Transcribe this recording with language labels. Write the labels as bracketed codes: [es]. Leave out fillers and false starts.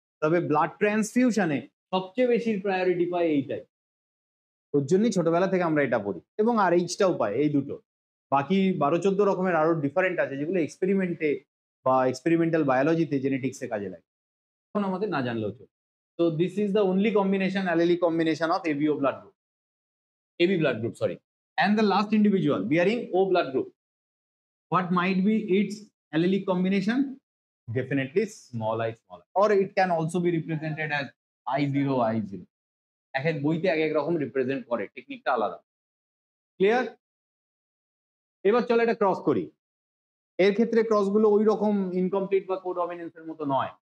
[bn] তবে ব্লাড ট্রান্সফিউশনে সবচেয়ে বেশি প্রায়োরিটি পায় এইটাই, ওর জন্যই ছোটবেলা থেকে আমরা এটা পড়ি, এবং আর এইচটাও পায়, এই দুটো। বাকি 12-14 রকমের আরো ডিফারেন্ট আছে যেগুলো এক্সপেরিমেন্টে বা এক্সপেরিমেন্টাল বায়োলজিতে জেনেটিক্সে কাজে লাগে, এখন আমাদের না জানলেও চলে। [en] So this is the only combination, allelic combination of ABO blood group, AB blood group, sorry. And the last individual bearing O blood group. What might be its allelic combination? Definitely small I, or it can also be represented as I0 I0. [bn] এক এক বইতে এক এক রকম represent করে, টেকনিকটা আলাদা। Clear? এবার চলো এটা ক্রস করি। এর ক্ষেত্রে ক্রসগুলো ওই রকম ইনকমপ্লিট বা কোডমিনেন্সের মতো নয়।